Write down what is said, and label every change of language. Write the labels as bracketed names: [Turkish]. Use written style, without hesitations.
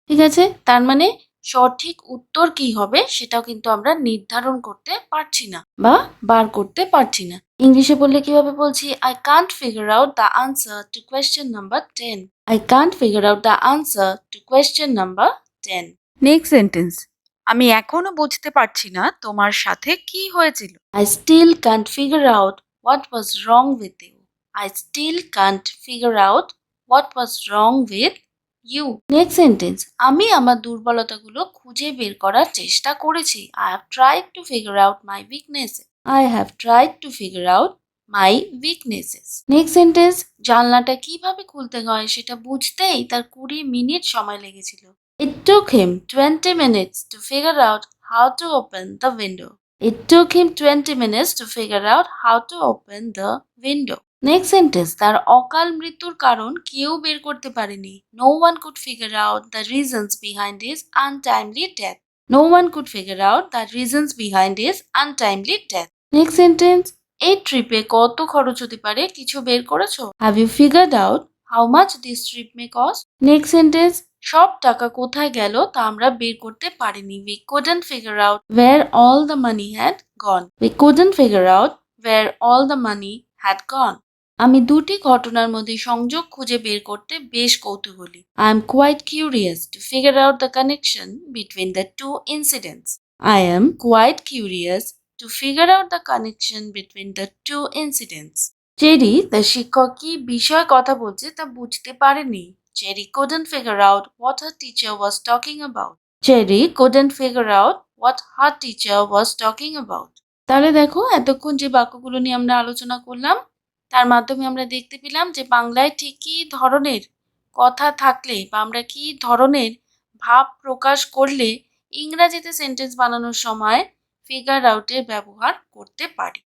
[Bangla] ঠিক আছে, তার মানে সঠিক উত্তর কি হবে সেটাও কিন্তু আমরা নির্ধারণ করতে পারছি না বা বার করতে পারছি না। ইংলিশে বললে কিভাবে বলছি? [English] I can't figure out the answer to question number 10। I can't figure out the answer to question number 10। Next sentence, [Bangla] আমি এখনো বুঝতে পারছি না তোমার সাথে কি হয়েছিল। [English] I still can't figure out what was wrong with you. I still can't figure out what was wrong with you. Next sentence, [Bangla] আমি আমার দুর্বলতাগুলো খুঁজে বের করার চেষ্টা করেছি। [English] I have tried to figure out my weaknesses. I have tried to figure out my weaknesses. Next sentence, [Bangla] জানলাটা কিভাবে খুলতে হয় সেটা বুঝতেই তার 20 মিনিট সময় লেগেছিল। [English] It took him 20 minutes to figure out how to open the window. It took him 20 minutes to figure out how to open the window. Next sentence, [Bangla] তার অকাল মৃত্যুর কারণ কেউ বের করতে পারেনি। [English] No one could figure out the reasons behind his untimely death. No one could figure out the reasons behind his untimely death. Next sentence, [Bangla] এই ট্রিপে কত খরচ হতে পারে কিছু বের করেছো? [English] Have you figured out how much this trip may cost? [Bangla] Next sentence, সব টাকা কোথায় গেল তা আমরা বের করতে পারিনি। [English] We couldn't figure out where all the money had gone. We couldn't figure out where all the money had gone. [Bangla] আমি দুটি ঘটনার মধ্যে সংযোগ খুঁজে বের করতে বেশ কৌতূহলী। [English] I am quite curious to figure out the connection between the two incidents. I am quite curious to figure out the connection between the two incidents. [Bangla] Cherry তার শিক্ষক কি বিষয়ে কথা বলছে তা বুঝতে পারেনি। [English] Cherry couldn't figure out what her teacher was talking about. Cherry couldn't figure out what her teacher was talking about. [Bangla] তাহলে দেখো, এতক্ষণ যে বাক্যগুলো নিয়ে আমরা আলোচনা করলাম তার মাধ্যমে আমরা দেখতে পেলাম যে বাংলায় ঠিক কী ধরনের কথা থাকলে বা আমরা কী ধরনের ভাব প্রকাশ করলে ইংরাজিতে সেন্টেন্স বানানোর সময় ফিগার আউটের ব্যবহার করতে পারি।